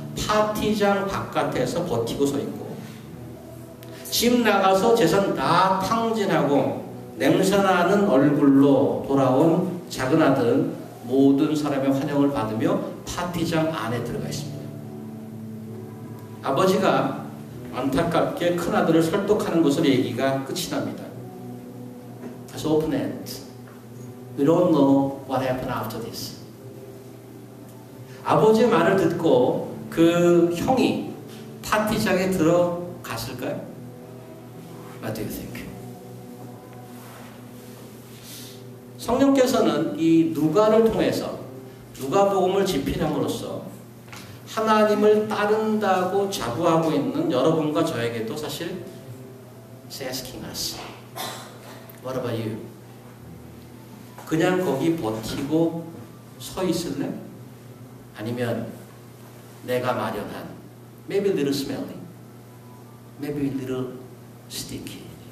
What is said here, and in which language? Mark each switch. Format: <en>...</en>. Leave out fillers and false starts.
<ko>파티장 바깥에서 버티고 서 있고, 집 나가서 재산 다 탕진하고 냄새나는 얼굴로 돌아온 작은 아들은 모든 사람의 환영을 받으며 파티장 안에 들어가 있습니다. 아버지가 안타깝게 큰아들을 설득하는 것으로 얘기가 끝이 납니다.</ko> <en>It's open-end. We don't know what happened after this.</en> <ko>아버지의 말을 듣고 그 형이 파티장에 들어갔을까요?</ko> <en>What do you think?</en> <ko>성령께서는 이 누가를 통해서 누가복음을 집필함으로써 하나님을 따른다고 자부하고 있는 여러분과 저에게도 사실</ko> <en>He's asking us, What about you?</en> <ko>그냥 거기 버티고 서 있을래? 아니면 내가 마련한</ko> <en>maybe a little smelly, maybe a little sticky.</en>